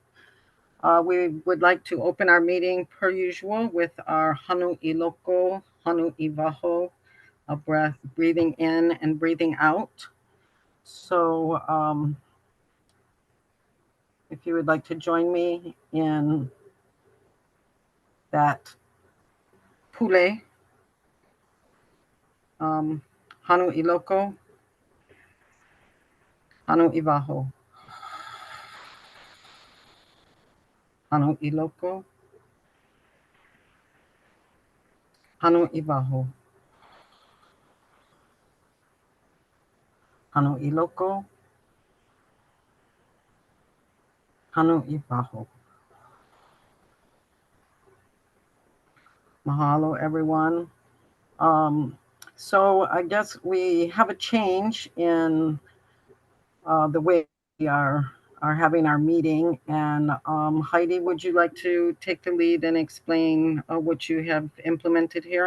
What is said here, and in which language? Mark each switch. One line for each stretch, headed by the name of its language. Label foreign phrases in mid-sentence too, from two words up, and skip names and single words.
English: We would like to open our meeting per usual with our
Hawaiian: Hanu Iloko, Hanu Ivaho,
English: a breath, breathing in and breathing out. So if you would like to join me in that pule,
Hawaiian: Hanu Iloko, Hanu Ivaho, Hanu Iloko, Hanu Ivaho, Hanu Iloko, Hanu Ivaho.
English: Mahalo, everyone. So I guess we have a change in the way we are having our meeting. And Heidi, would you like to take the lead and explain what you have implemented here?